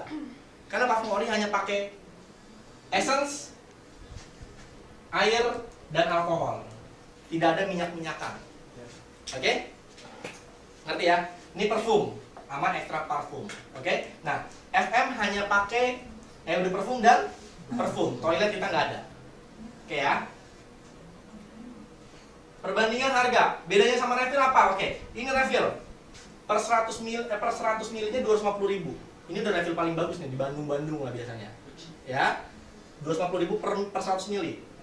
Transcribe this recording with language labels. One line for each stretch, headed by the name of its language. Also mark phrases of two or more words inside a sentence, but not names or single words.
Indonesian: Karena parfum ori hanya pakai essence, air, dan alkohol. Tidak ada minyak-minyakan. Oke? Ngerti ya? Ini parfum sama ekstrak parfum. Oke? Nah, FM hanya pakai
French: eau de parfum
Indonesian: dan parfum. Toilet kita nggak ada. Oke ya? Perbandingan harga. Bedanya sama refill apa? Oke, ini refill. Per 100 ml-nya 250.000. Ini udah refill paling bagus nih di Bandung-Bandung lah biasanya. Ya. 250.000 per 100 ml.